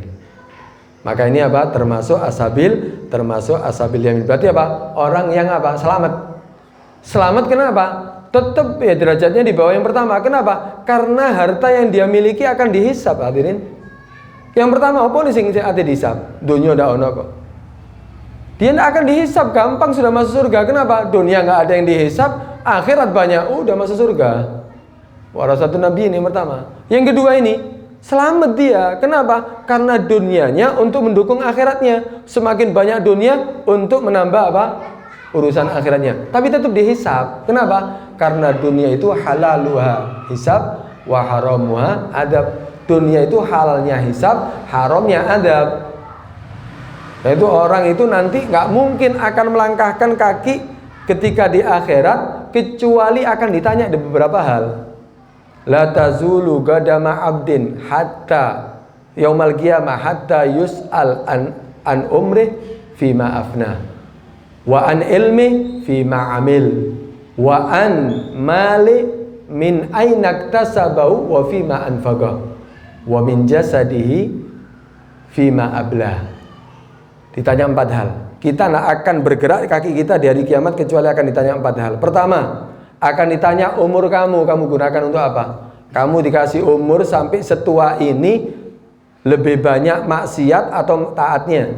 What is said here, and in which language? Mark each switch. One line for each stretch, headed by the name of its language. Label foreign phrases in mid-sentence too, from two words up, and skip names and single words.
Indonesian: Maka ini termasuk
Arabic: أصحاب اليمين.
Indonesian: Berarti orang yang selamat. Selamat kenapa? Tetap ya derajatnya di bawah yang pertama. Kenapa? Karena harta yang dia miliki akan dihisab, hadirin. Yang pertama apa nih
Javanese: sing ate dihisab? Dunia ndak ono kok.
Indonesian: Dia tidak akan dihisap, gampang sudah masuk surga. Kenapa? Dunia nggak ada yang dihisap, akhirat banyak, udah masuk surga.
Arabic: ورثة النبي
Indonesian: ini yang pertama. Yang kedua ini, selamat dia. Kenapa? Karena dunianya untuk mendukung akhiratnya. Semakin banyak dunia untuk menambah apa? Urusan akhiratnya. Tapi tetap dihisap. Kenapa? Karena dunia itu
Arabic: حلالها حساب وحرامها عذاب.
Indonesian: Dunia itu halalnya hisab, haramnya adab. Yaitu orang itu nanti nggak mungkin akan melangkahkan kaki ketika di akhirat kecuali akan ditanya ada beberapa hal.
Arabic: لا تزول قدما عبد حتى يوم القيامة حتى يسأل عن عمره فيما أفنى وعن علمه فيما عمل وعن ماله من أين اكتسبه وفيما أنفقه ومن جسده فيما أبلاه.
Indonesian: Ditanya 4 hal. Kita tidak akan bergerak kaki kita di hari kiamat kecuali akan ditanya 4 hal. Pertama, akan ditanya umur kamu gunakan untuk apa? Kamu dikasih umur sampai setua ini, lebih banyak maksiat atau taatnya?